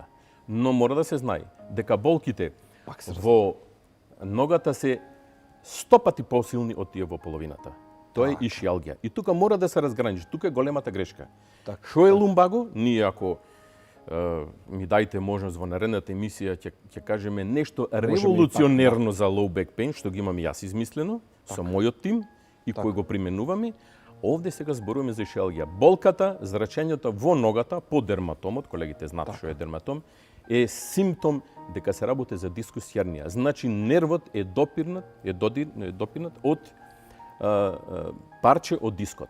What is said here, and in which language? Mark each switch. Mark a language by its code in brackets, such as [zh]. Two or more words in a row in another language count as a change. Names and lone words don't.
[mk] Но мора да се знае дека болките во ногата се 100 пати посилни од тие во половината. Тоа е ишиалгија. И тука мора да се разграничи. Тука е големата грешка. Што е лумбаго? Ние ако ми дајте можност во наредната емисија ќе кажеме нешто револуционерно за [en] low back pain, [mk] што ги имам јас измислено со мојот тим и кој го применуваме. Овде сега зборуваме за ишиалгија. Болката, зрачењето во ногата по дерматомот, колегите знаат што е дерматом, е симптом дека се работи за дискус хернија. Значи нервот е допирнат од парче од дискот.